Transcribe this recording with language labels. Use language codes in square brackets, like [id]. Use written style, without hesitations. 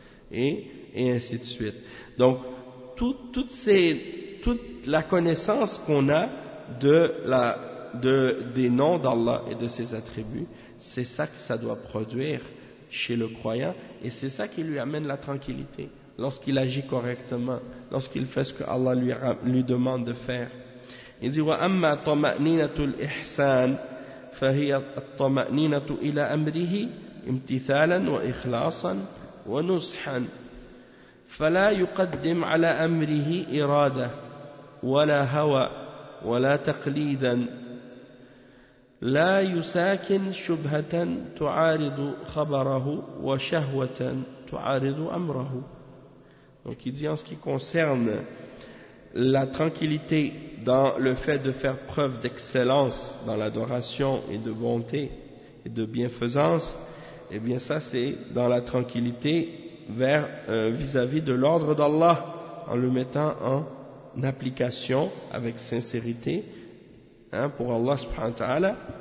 [fr] Et ainsi de suite. Donc toute la connaissance qu'on a des noms d'Allah et de ses attributs, c'est ça que ça doit produire chez le croyant, et c'est ça qui lui amène la tranquillité lorsqu'il agit correctement, lorsqu'il fait ce que Allah lui demande de faire. Il dit: [ar] وأما طمأنينة الإحسان فهي الطمأنينة إلى أمره امتثالا وإخلاصا ونصحا فلا يقدم على أمره إرادة ولا هوى ولا تقليدا لا يساكن شبهة تعارض خبره وشهوة تعارض أمره. [fr] Donc il dit, en ce qui concerne la tranquillité dans le fait de faire preuve d'excellence dans l'adoration et de bonté et de bienfaisance, eh bien ça c'est dans la tranquillité vis-à-vis de l'ordre d'Allah, en le mettant en application avec sincérité, hein, pour Allah subhanahu wa ta'ala,